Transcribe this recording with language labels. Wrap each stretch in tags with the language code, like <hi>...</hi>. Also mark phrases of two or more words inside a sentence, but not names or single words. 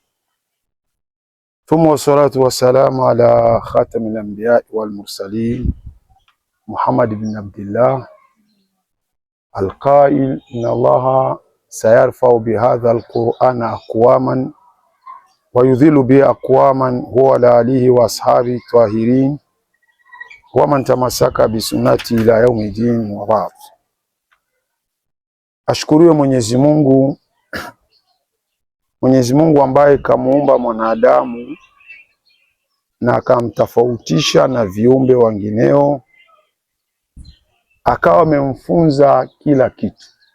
<ar>ثم والصلاة والسلام على خاتم الأنبياء والمرسلين محمد بن عبد الله القائل إن الله سيرفع بهذا القرآن أقواما ويذل به أقواما هو لآله وأصحابه الطاهرين ومن تمسك بسنته إلى يوم الدين وبعد.</ar> <sw>Ashukuriwe Mwenyezi Mungu, Mwenyezi Mungu ambaye kamuumba mwanadamu na akamtofautisha na viumbe wengineo, akawa amemfunza kila kitu.</sw>